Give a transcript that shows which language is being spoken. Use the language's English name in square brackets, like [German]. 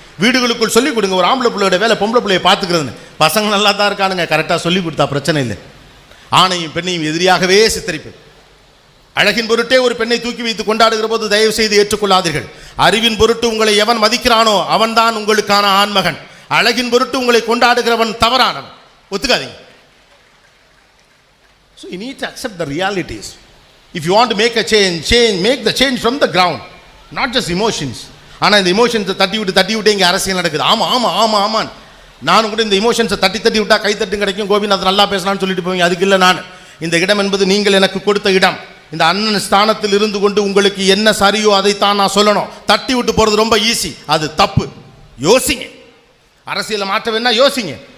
[Tamil] வீடுகளுக்குள் சொல்லிக் கொடுங்க, ஒரு ஆம்பளை பிள்ளையோட வேலை பொம்பளை பிள்ளையை பார்த்துக்கிறதுன்னு. பசங்க நல்லா தான் இருக்கானுங்க, கரெக்டாக சொல்லி கொடுத்தா பிரச்சனை இல்லை. ஆணையும் பெண்ணையும் எதிரியாகவே சித்தரிப்பு. அழகின் பொருட்டே ஒரு பெண்ணை தூக்கி வைத்து கொண்டாடுகிற போது தயவு செய்து ஏற்றுக்கொள்ளாதீர்கள். அறிவின் பொருட்டு உங்களை எவன் மதிக்கிறானோ அவன்தான் உங்களுக்கான ஆண்மகன். அழகின் பொருட்டு உங்களை கொண்டாடுகிறவன் தவறானவன். ஒத்துக்காதீங்க. [English] So you need to accept the realities. If you want to make a change, make the change from the ground, not just emotions. [Tamil] ஆனால் இந்த இமோஷன்ஸை தட்டி விட்டு இங்கே அரசியல் நடக்குது. ஆமாம் நானும் கூட இந்த இமோஷன்ஸை தட்டி விட்டால் கைத்தட்டும் கிடைக்கும், கோபிநாத் நல்லா பேசலாம்னு சொல்லிட்டு போவீங்க. அதுக்கு இல்லை, நான் இந்த இடம் என்பது நீங்கள் எனக்கு கொடுத்த இடம். இந்த அண்ணன் ஸ்தானத்தில் இருந்து கொண்டு உங்களுக்கு என்ன சரியோ அதைத்தான் நான் சொல்லணும். தட்டி விட்டு போகிறது ரொம்ப ஈஸி, அது தப்பு. யோசிங்க, அரசியலை மாற்ற வேணா யோசிங்க.